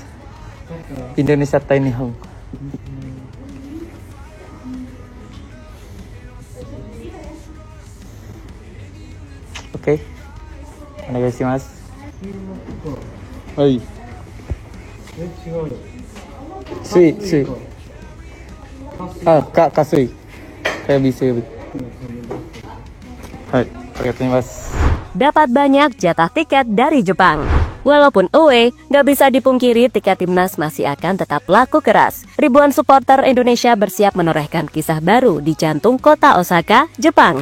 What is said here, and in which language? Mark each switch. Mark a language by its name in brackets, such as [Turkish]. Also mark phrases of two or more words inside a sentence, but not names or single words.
[Japanese] インドネシア対日本。Oke, お願いします。はい。水。 [Indonesian] 加水。Kayak bisa. Hai, mas. Dapat banyak jatah tiket dari Jepang. Walaupun away, nggak bisa dipungkiri tiket timnas masih akan tetap laku keras. Ribuan supporter Indonesia bersiap menorehkan kisah baru di jantung kota Osaka, Jepang.